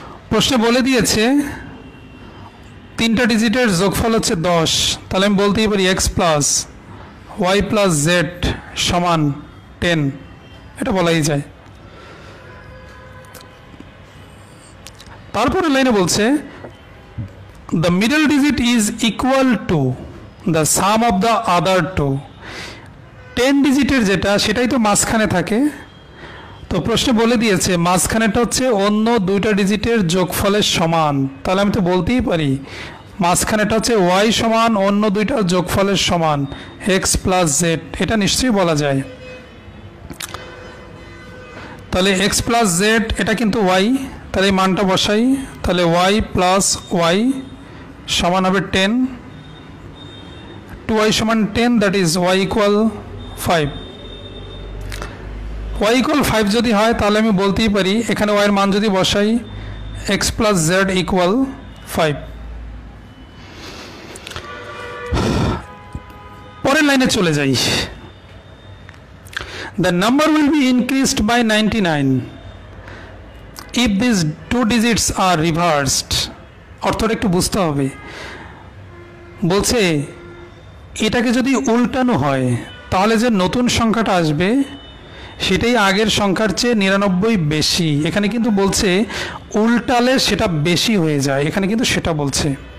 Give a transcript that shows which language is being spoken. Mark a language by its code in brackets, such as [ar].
[bn] প্রশ্নে বলে দিয়েছে 3টা ডিজিটের যোগফল হচ্ছে 10, তাহলে আমি বলতেই পারি x plus Y plus Z সমান 10, এটা বলাই যায়। তারপরে লাইনে বলছে [en] the middle digit is equal to the sum of the other two। [bn] 10 ডিজিটের যেটা সেটাই তো মাঝখানে থাকে, তো প্রশ্নে বলে দিয়েছে মাঝখানেটা হচ্ছে অন্য 2টা ডিজিটের যোগফলের সমান, তাহলে আমি তো বলতেই পারি মাঝখানেটা হচ্ছে ওয়াই সমান অন্য 2টার যোগফলের সমান এক্স প্লাস জেড, এটা নিশ্চয়ই বলা যায়। তাহলে এক্স প্লাস জেড এটা কিন্তু ওয়াই, তাহলে এই মানটা বসাই, তাহলে ওয়াই প্লাস ওয়াই সমান হবে 10, 2y সমান 10, that is y equal 5। y equal 5 যদি হয় তাহলে আমি বলতেই পারি এখানে y এর মান যদি বসাই x প্লাস জেড ইকুয়াল 5। পরের লাইনে চলে যাই। [en] The number will be increased by 99 if these 2 digits are reversed। [bn] অর্থটা একটু বুঝতে হবে। বলছে এটাকে যদি উল্টানো হয় তাহলে যে নতুন সংখ্যাটা আসবে সেটাই আগের সংখ্যার চেয়ে 99 বেশি। এখানে কিন্তু বলছে উল্টালে সেটা বেশি হয়ে যায়, এখানে কিন্তু সেটা বলছে।